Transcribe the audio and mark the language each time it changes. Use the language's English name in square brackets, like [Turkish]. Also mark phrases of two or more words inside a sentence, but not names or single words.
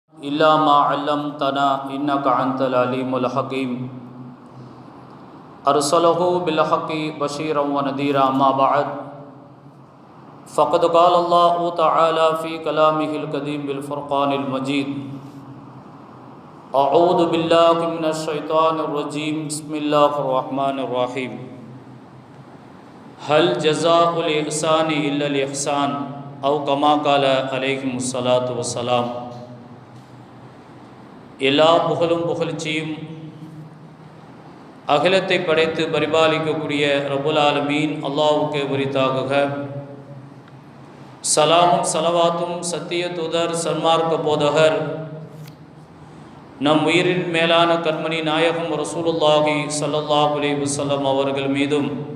[Arabic] إلا ما علمتنا إنك أنت العليم الحكيم أرسله بالحق بشيرا ونذيرا ما بعد فقد قال الله تعالى في كلامه القديم بالفرقان المجيد أعوذ بالله من الشيطان الرجيم بسم الله الرحمن الرحيم هل جزاء الإحسان إلا الإحسان أو كما قال عليهم الصلاة والسلام. [Tamil] எல்லா புகழும் புகழ்ச்சியும் அகிலத்தை படைத்து பரிபாலிக்கக்கூடிய [Arabic] رب العالمين [Tamil] அல்லாஹ்வுக்கே உரித்தாகுக. சலாமும் சலவாத்தும் சத்திய தூதர் சன்மார்க்க போதகர் நம் உயிரின் மேலான கண்மணி நாயகம் [Arabic] رسول الله صلى الله عليه وسلم [Tamil] அவர்கள் மீதும்